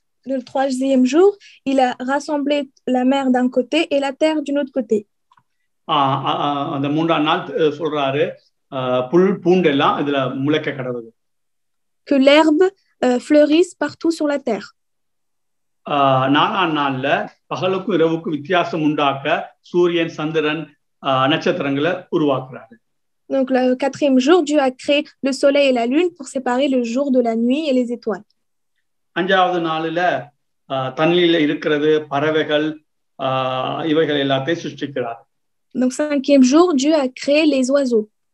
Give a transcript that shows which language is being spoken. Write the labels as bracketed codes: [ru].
[fr] Le troisième jour, il a rassemblé la mer d'un côté et la terre d'un autre côté. [ta] அந்த மூன்றாம் நாள் சொல்றாரு, புல் பூண்டெல்லாம் இதுல முளைக்க கடவுது. [fr] Que l'herbe fleurisse partout sur la terre. [ta] நாலாம் நாள்ல பகலுக்கும் இரவுக்கும் வித்தியாசம் உண்டாக்க சூரியன், சந்திரன், நட்சத்திரங்களை உருவாக்குறாரு. [fr] Donc le quatrième jour, Dieu a créé le soleil et la lune pour séparer le jour de la nuit et les étoiles. [ta] அஞ்சாவது நாளில தண்ணியில இருக்கிறது, பறவைகள், இவைகள் எல்லாத்தையும் சிருஷ்டிக்கிறார். [fr] Donc cinquième jour, Dieu a créé les oiseaux.